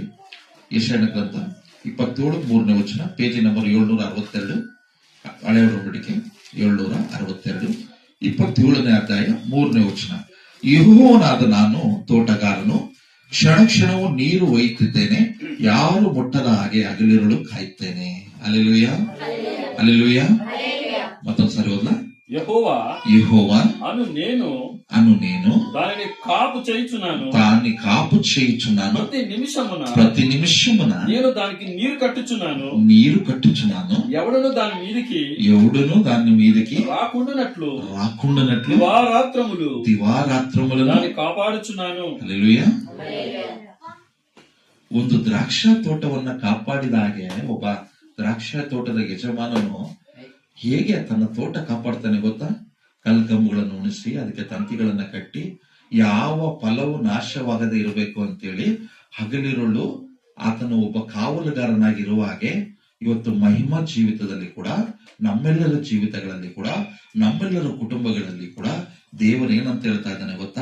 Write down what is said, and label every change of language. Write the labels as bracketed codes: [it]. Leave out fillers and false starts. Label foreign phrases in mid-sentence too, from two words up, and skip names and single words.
[kn] ಯೆಶಾಯನ ಗ್ರಂಥ 27 3ನೇ ವಚನ, ಪೇಜಿ ನಂಬರ್ 762, ಹಳೆಯ ಒಡಂಬಡಿಕೆ 762, 27ನೇ ಅಧ್ಯಾಯ 3ನೇ ವಚನ. ಯೆಹೋವನಾದ ನಾನು ತೋಟಗಾರನು, ಕ್ಷಣ ಕ್ಷಣವೂ ನೀರು ಒಯ್ಯುತ್ತಿದ್ದೇನೆ, ಯಾರು ಮುಟ್ಟದ ಹಾಗೆ ಹಗಲಿರುಳು ಕಾಯುತ್ತೇನೆ. ಹಲ್ಲೆಲೂಯಾ, ಹಲ್ಲೆಲೂಯಾ. ಮತ್ತೊಂದ್ಸರಿ ಓದ್ಲಾ? [te] యెహోవా అను నేను దానిని కాపు చేయుచున్నాను ప్రతి నిమిషమున నేను దానికి నీరు కట్టుచున్నాను ఎవడును దాని మీదకి రాకుండానట్లు దివారాత్రములు దాన్ని కాపాడుచున్నాను. హల్లెలూయా. [kn] ಒಂದು ದ್ರಾಕ್ಷಾ ತೋಟವನ್ನ ಕಾಪಾಡಿದ ಹಾಗೆ ಒಬ್ಬ ದ್ರಾಕ್ಷಾ ತೋಟದ ಯಜಮಾನನು ಹೇಗೆ ತನ್ನ ತೋಟ ಕಾಪಾಡ್ತಾನೆ ಗೊತ್ತಾ? ಕಲ್ಕಂಬುಗಳನ್ನು ಉಣಿಸಿ ಅದಕ್ಕೆ ತಂತಿಗಳನ್ನ ಕಟ್ಟಿ ಯಾವ ಫಲವು ನಾಶವಾಗದೆ ಇರಬೇಕು ಅಂತೇಳಿ ಹಗಲಿರುಳು ಆತನು ಒಬ್ಬ ಕಾವಲುಗಾರನಾಗಿರುವ ಹಾಗೆ ಇವತ್ತು ಮಹಿಮಾ ಜೀವಿತದಲ್ಲಿ ಕೂಡ, ನಮ್ಮೆಲ್ಲರ ಜೀವಿತಗಳಲ್ಲಿ ಕೂಡ, ನಮ್ಮೆಲ್ಲರ ಕುಟುಂಬಗಳಲ್ಲಿ ಕೂಡ ದೇವರು ಏನಂತ ಹೇಳ್ತಾ ಇದ್ದಾನೆ ಗೊತ್ತಾ?